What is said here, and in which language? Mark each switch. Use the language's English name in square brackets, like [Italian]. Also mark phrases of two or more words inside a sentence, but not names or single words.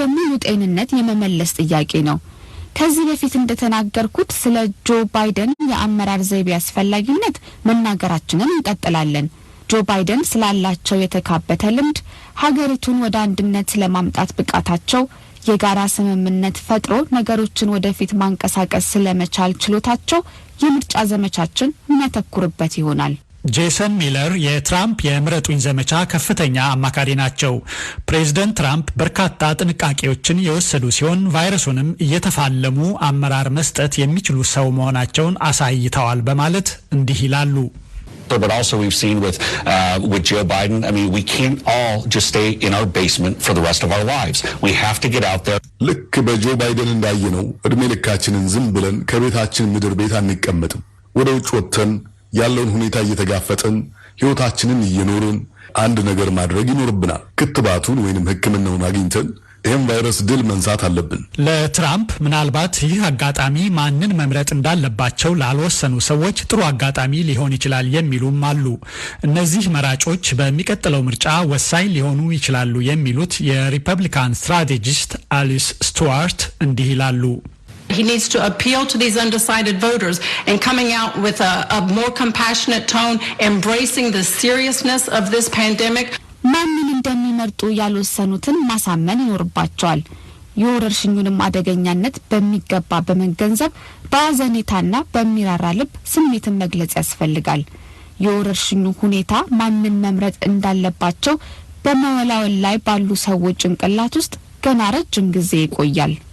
[Amharic] ሙሉ ጤንነት የመመለስ ጥያቄ ነው። ከዚህ በፊት እንደተናገርኩት ስለ ጆ ባይደን የአመራር ዘይቤ አስፈላጊነት መናገራችንን እንቀጥላለን። ጆ ባይደን ስላላቸው የተካበተ ልምድ፣ ሀገሪቱን ወደ አንድነት ለማምጣት ብቃታቸው፣ የጋራ ስምምነት ፈጥሮ ነገሮችን ወደፊት ማንቀሳቀስ ስለመቻል ችሎታቸው የምርጫ ዘመቻችን የሚያተኩርበት ይሆናል። ጄሰን ሚለር የትራምፕ የምረጡኝ ዘመቻ ከፍተኛ አማካሪ ናቸው። ፕሬዝደንት ትራምፕ በርካታ ጥንቃቄዎችን የወሰዱ ሲሆን ቫይረሱንም እየተፋለሙ አመራር መስጠት የሚችሉ ሰው መሆናቸውን አሳይተዋል በማለት እንዲህ ይላሉ። [English] But also we've seen with Joe Biden, I mean, we can't all just stay in our basement for the rest of our lives. We have to get out there. [Amharic] ልክ በጆ ባይደን እንዳየነው እድሜ ልካችንን ዝም ብለን ከቤታችን ምድር ቤት አንቀመጥም። ወደ ውጭ ወጥተን ያለውን ሁኔታ እየተጋፈጥን ህይወታችንን እየኖርን አንድ ነገር ማድረግ ይኖርብናል። ክትባቱን ወይንም ሕክምናውን አግኝተን ይህም ቫይረስ ድል መንሳት አለብን። ለትራምፕ ምናልባት ይህ አጋጣሚ ማንን መምረጥ እንዳለባቸው ላልወሰኑ ሰዎች ጥሩ አጋጣሚ ሊሆን ይችላል የሚሉም አሉ። እነዚህ መራጮች በሚቀጥለው ምርጫ ወሳኝ ሊሆኑ ይችላሉ የሚሉት የሪፐብሊካን ስትራቴጂስት አሊስ ስቱዋርት እንዲህ ይላሉ። [English] He needs to appeal to these undecided voters and coming out with a more compassionate tone, embracing the seriousness of this pandemic. [Amharic] ማንን እንደሚመርጡ ያልወሰኑትን ማሳመን ይኖርባቸዋል። የወረርሽኙንም አደገኛነት በሚገባ በመገንዘብ በአዘኔታና በሚራራ ልብ ስሜትን መግለጽ ያስፈልጋል። የወረርሽኙ ሁኔታ ማንን መምረጥ እንዳለባቸው በመወላወል ላይ ባሉ ሰዎች ጭንቅላት ውስጥ ገና ረጅም ጊዜ ይቆያል።